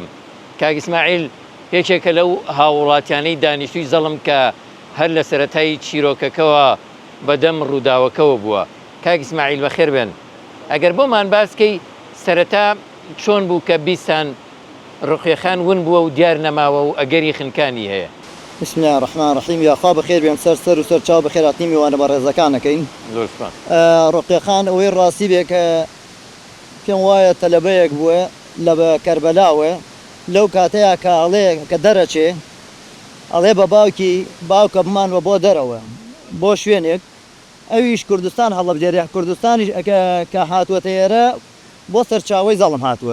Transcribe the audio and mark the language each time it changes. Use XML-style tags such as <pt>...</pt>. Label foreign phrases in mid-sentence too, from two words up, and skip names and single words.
<ckb>کاک ئیسماعیل یەکێکە لەو هاوڵاتیانەی دانیشتووی زەڵم کە هەر لە سەرەتای چیرۆکەکەوە بەدەم ڕووداوەکەوە بووە. کاک ئیسماعیل بەخێر بێن. ئەگەر بۆمان باسکەی سەرەتا چۆن بوو کە بیستان ڕوقیەخان ون بووە و دیار نەماوە و ئەگەری خنکانی هەیە؟</ckb> <ar>بسم الله الرحمن الرحیم.</ar> <ckb>یاخوا بەخێر بێن سەر و سەر چاو بەخێراتنی میوانە بە ڕێزەکانەکەین. ڕوقیەخان ئەوەی ڕاستی بێ کە پێم وایە تەلەبەیەک بووە لە کەربەلاوە لەو کاتەیە کە ئەڵێ کە دەرەچێ ئەڵێ بە باوکە بمانوە بۆ دەرەوە بۆ شوێنێک ئەویش کوردستان هەڵەبجێرە کوردستانیش کە هاتووەتە ئێرە بۆ سەرچاوەی زەڵم هاتووە.</ckb>